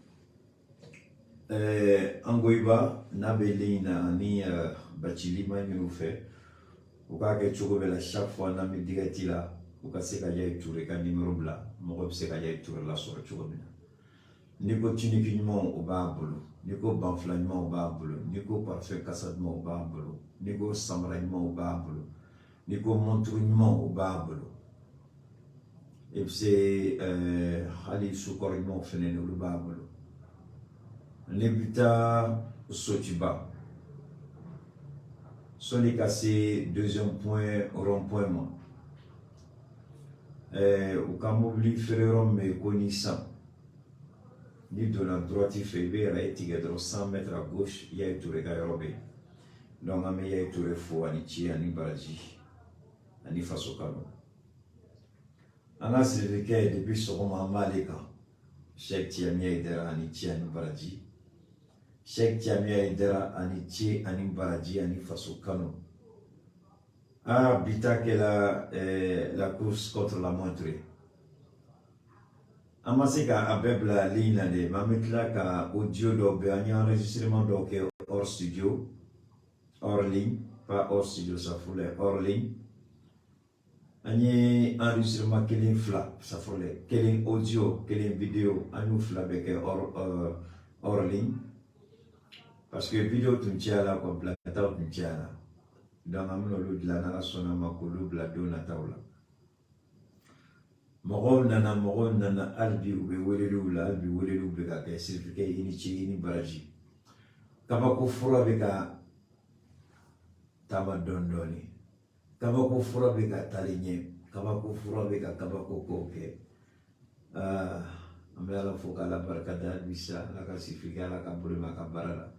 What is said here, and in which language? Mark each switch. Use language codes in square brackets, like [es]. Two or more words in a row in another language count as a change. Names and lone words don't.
[bm] an ko i ba n'a bɛ ligne na ani Bacili minnu fɛ u k'a kɛ cogo bɛɛ la [fr] chaque fois [bm] n'an bɛ direct la u ka se ka Yayi Ture ka numéro bila mɔgɔ bɛ se ka Yayi Ture lasɔrɔ cogo min na n'i ko tunique ɲuman o b'a bolo n'i ko banfula ɲuman o b'a bolo n'i ko parfum kasa ɲuman o b'a bolo n'i ko samara ɲuman o b'a bolo n'i ko montre ɲuman o b'a bolo i bɛ se hali sukɔrɔ ɲumanw fɛnɛ olu b'a bolo n'i bɛ taa Sotiba sɔnni ka se [fr] deuxième point rond point [bm] ma u ka mobili feere yɔrɔ min bɛ yen ko Nissan ni donna droite fɛ i bɛ yɛrɛ tigɛ dɔrɔn [fr] 100 mètres à gauche [bm] Yayi Ture ka yɔrɔ bɛ yen donc an bɛ Yayi Ture fo ani ci ani baraji ani faso kanu an ka sirikɛ depuis sɔgɔma an b'ale kan Sheikh Tijani Hayidara ani ci ani baraji Sheikh Tijani Hayidara ani ci ani baraji ani faso kanu bi ta kɛla la [fr] course contre la montre [bm] an ma se k'a bɛɛ bila ligne na de mais an bɛ tila ka audio dɔw bɛ an ye enregistrement dɔw kɛ [fr] hors studio hors ligne pas hors studio [bm] safurulaye [fr] hors ligne [bm] an ye enregistrement kelen fila safurulaye kelen audio kelen video an y'u fila bɛɛ kɛ [fr] hors ligne parce que [bm] video tun cayala quoi bilataw tun cayala donc an bɛna olu dilan n'Ala sɔnna ma k'olu bila don nataw la mɔgɔw nana hali bi u bɛ weleliw la hali bi weleliw bɛ ka kɛ certificat i ni ci i ni baraji kabako fura bɛ ka taama dɔɔni dɔɔni kabako fura bɛ ka tali ɲɛ kabako fura bɛ ka kabako kow kɛ an bɛ Ala fo k'Ala barikada hali bi sa Ala ka certificat Ala ka bolo mɛn a ka baara la